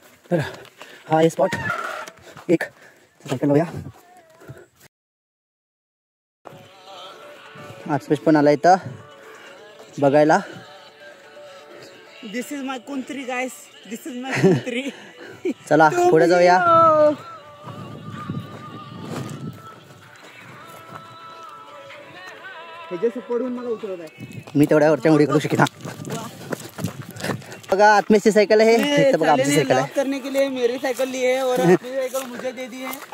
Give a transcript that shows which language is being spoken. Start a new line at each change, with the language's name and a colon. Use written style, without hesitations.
Marathi: तर हा आहे स्पॉट. एक सायकल लावूया. आत्मेश पण आला इथं बघायला.
English: This is my country guys, this is my country.
Marathi: चला पुढे जाऊया. पडून मला उतरवत आहे. मी तेवढ्यावरच्या उडी करू शकेना. बघा आत्मेशची सायकल आहे, इथं बघा आमची सायकल आहे.
Hindi: करने के लिए मेरी साइकिल ली है और अपनी साइकिल मुझे दे दी है.